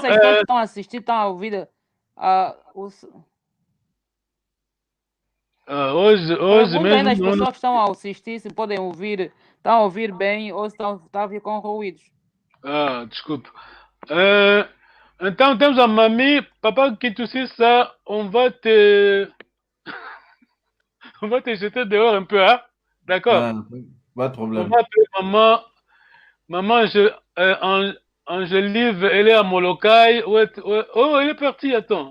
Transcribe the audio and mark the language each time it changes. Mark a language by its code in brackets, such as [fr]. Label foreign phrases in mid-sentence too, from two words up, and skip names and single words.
[pt] se as pessoas que estão a assistir estão a ouvir. Hoje Pergunta mesmo. ainda às pessoas que estão a assistir se podem ouvir, estão a ouvir bem ou se estão a ouvir com ruídos. Desculpa. Então temos a Mami. [fr] Papa, que tu sais ça, on va te. On va te jeter dehors un peu, hein? D'accord? Ah, pas de On problème. va appeler maman. Maman, Angelive, elle est à Molokai. Oh, elle est partie, attends.